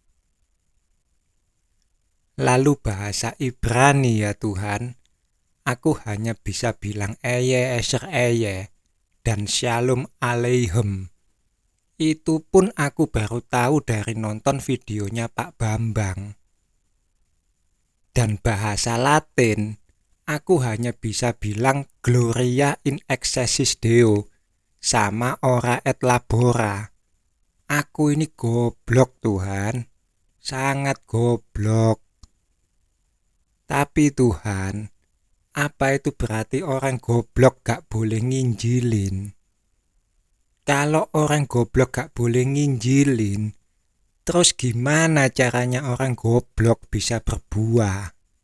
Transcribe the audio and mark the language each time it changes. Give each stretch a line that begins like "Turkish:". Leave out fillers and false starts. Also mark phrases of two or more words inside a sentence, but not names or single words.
Indonesian: Lalu bahasa Ibrani ya Tuhan, aku hanya bisa bilang
Hebrew: אהיה אשר אהיה
Indonesian: dan
Hebrew: שלום עליכם.
Indonesian: Itu pun aku baru tahu dari nonton videonya Pak Bambang. Dan bahasa Latin, aku hanya bisa bilang
Latin: Gloria in excelsis Deo
Indonesian: sama
Latin: ora et labora.
Indonesian: Aku ini goblok Tuhan, sangat goblok. Tapi Tuhan, apa itu berarti orang goblok gak boleh nginjilin? Kalau orang goblok gak boleh nginjilin, terus gimana caranya orang goblok bisa berbuah?